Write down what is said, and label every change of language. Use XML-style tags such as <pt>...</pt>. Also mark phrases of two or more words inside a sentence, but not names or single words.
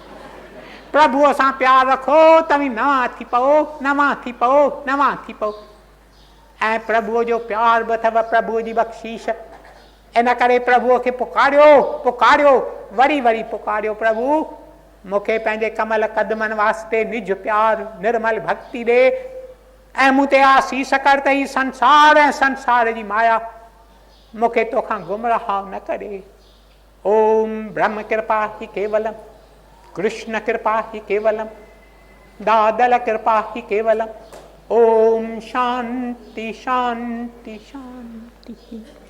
<sd>प्रभुअ सां प्यार रखो, तव्हीं नवां थी पओ, नवां थी पओ, नवां थी पओ। ऐं प्रभुअ जो प्यार बि अथव, प्रभुअ जी बख़्शीश। इन करे प्रभुअ खे पुकारियो, पुकारियो, वरी वरी पुकारियो, प्रभु मूंखे पंहिंजे कमल कदमनि वास्ते निज प्यार निर्मल भक्ति ॾे ऐं मूं ते आसीस कर त ही संसार ऐं संसार जी माया मूंखे तोखां गुमराह न करे।</sd> <sa>ओम ब्रह्म कृपा ही केवलम, कृष्ण कृपा ही केवलम, दादल कृपा ही केवलम। ओम शांति शांति शांति।</sa>